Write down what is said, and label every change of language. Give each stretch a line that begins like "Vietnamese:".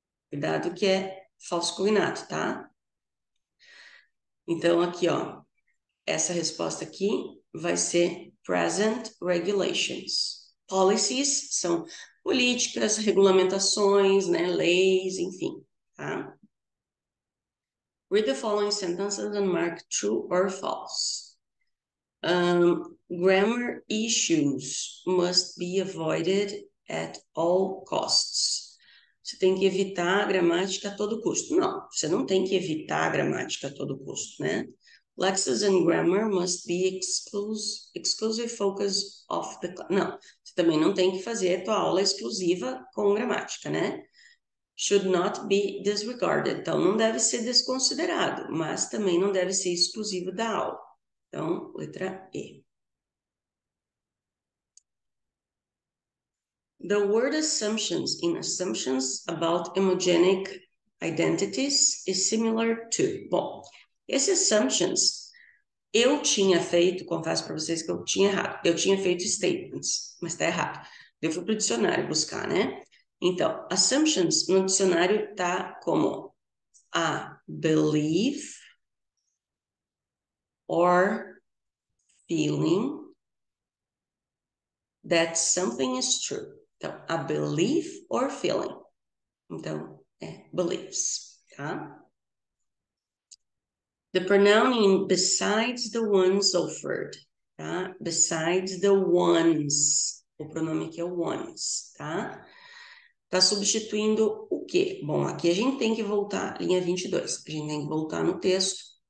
Portuguese: Cuidado que é falso cognato, tá? Então, aqui, ó, essa resposta aqui vai ser
English: present regulations.
Portuguese: Policies são políticas, regulamentações, né, leis, enfim, tá?
English: Read the following sentences and mark true or false. Grammar issues must be avoided at all costs.
Portuguese: Você tem que evitar a gramática a todo custo. Não, você não tem que evitar a gramática a todo custo, né?
English: Lexis and grammar must be exclusive focus of the class.
Portuguese: Não, você também não tem que fazer a tua aula exclusiva com gramática, né?
English: Should not be disregarded.
Portuguese: Então, não deve ser desconsiderado, mas também não deve ser exclusivo da aula. Então, letra E.
English: The word assumptions in assumptions about homogenic identities is similar to.
Portuguese: Bom, esse assumptions eu tinha feito, confesso para vocês que eu tinha errado. Eu tinha feito statements, mas está errado. Eu fui para o dicionário buscar, né? Então, assumptions no dicionário tá como
English: a belief or feeling that something is true.
Portuguese: Então,
English: a belief or feeling.
Portuguese: Então, beliefs, tá?
English: The pronoun in besides the ones offered,
Portuguese: tá?
English: Besides the ones.
Portuguese: O pronome aqui é o ones, tá? Tá substituindo o quê? Bom, aqui a gente tem que voltar, linha 22. A gente tem que voltar no texto.